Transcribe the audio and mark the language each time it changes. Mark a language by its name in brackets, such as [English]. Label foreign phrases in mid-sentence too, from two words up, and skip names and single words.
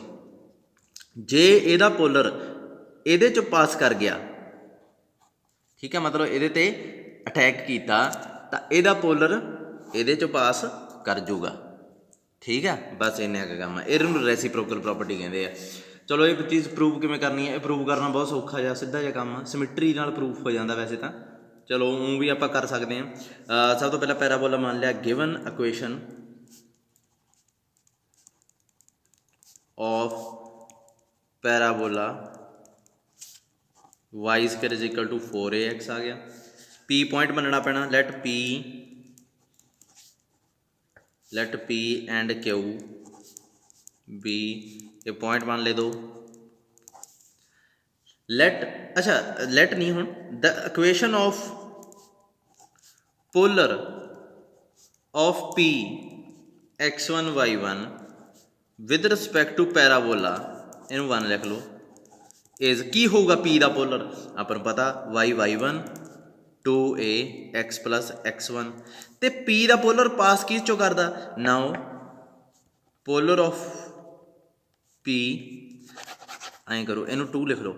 [Punjabi] ਜੇ ਇਹਦਾ ਪੋਲਰ ਇਹਦੇ 'ਚੋਂ ਪਾਸ ਕਰ ਗਿਆ, ਠੀਕ ਹੈ, ਮਤਲਬ ਇਹਦੇ 'ਤੇ ਅਟੈਕ ਕੀਤਾ, ਤਾਂ ਇਹਦਾ ਪੋਲਰ ਇਹਦੇ 'ਚੋਂ ਪਾਸ ਕਰ ਜੂਗਾ। ਠੀਕ ਆ, ਬਸ ਇੰਨਾ ਕੁ ਕੰਮ ਆ। ਇਹਨੂੰ ਰੈਸੀਪ੍ਰੋਕਲ ਪ੍ਰੋਪਰਟੀ ਕਹਿੰਦੇ ਆ। ਚਲੋ ਇਹ ਚੀਜ਼ ਪ੍ਰੂਵ ਕਿਵੇਂ ਕਰਨੀ ਹੈ? ਇਹ ਪ੍ਰੂਵ ਕਰਨਾ ਬਹੁਤ ਸੌਖਾ ਜਿਹਾ, ਸਿੱਧਾ ਜਿਹਾ ਕੰਮ ਆ, ਸਿਮਿਟਰੀ ਨਾਲ ਪ੍ਰੂਫ ਹੋ ਜਾਂਦਾ ਵੈਸੇ ਤਾਂ। ਚਲੋ ਉਹ ਵੀ ਆਪਾਂ ਕਰ ਸਕਦੇ ਹਾਂ। ਸਭ ਤੋਂ ਪਹਿਲਾਂ ਪੈਰਾਬੋਲਾ ਮੰਨ ਲਿਆ, [English] given equation of parabola y square is equal to 4ax [Punjabi] ਆ ਗਿਆ। P ਪੁਆਇੰਟ ਮੰਨਣਾ ਪੈਣਾ। [English] let P and Q be, [Punjabi] ਇਹ ਪੁਆਇੰਟ ਮੰਨ ਲੈ ਦੋ। [English] let [Punjabi] ਨਹੀਂ, ਹੁਣ [English] the equation of polar of P x1 y1 with respect to parabola, [Punjabi] ਇਹਨੂੰ 1 ਲਿਖ ਲਓ, [English] ਇਜ਼ [Punjabi] ਕੀ ਹੋਊਗਾ? P ਦਾ ਪੋਲਰ ਆਪਾਂ ਨੂੰ ਪਤਾ, y1 2a x ਪਲਸ x1, ਅਤੇ P ਦਾ ਪੋਲਰ ਪਾਸ ਕਿਸ ਚੋਂ ਕਰਦਾ? [English] now polar of P, [Punjabi] ਐਂ ਕਰੋ, ਇਹਨੂੰ 2 ਲਿਖ ਲਓ।